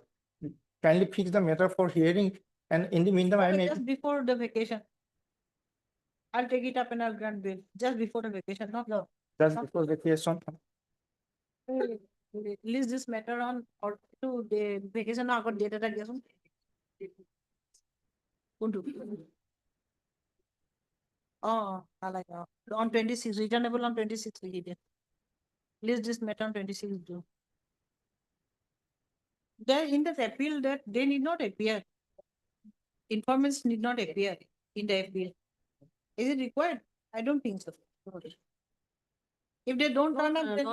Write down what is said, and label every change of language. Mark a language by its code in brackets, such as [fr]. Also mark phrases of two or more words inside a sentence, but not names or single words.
[en] Kindly fix the matter for hearing, and in the meantime, I Okay, may just before the vacation. I'll take it up and I'll grant bail, just before the vacation, not now. just before the case on. List this matter on or to the vacation now got date [as] এটা গেছো কোনটো [en] like on 26 returnable on 26 [as] লিখি দিয়ে [en] list this matter on 26 June. There in the appeal that they need not appear. Informants need not appear in the appeal. Is it required? I don't think so. If they don't turn up, then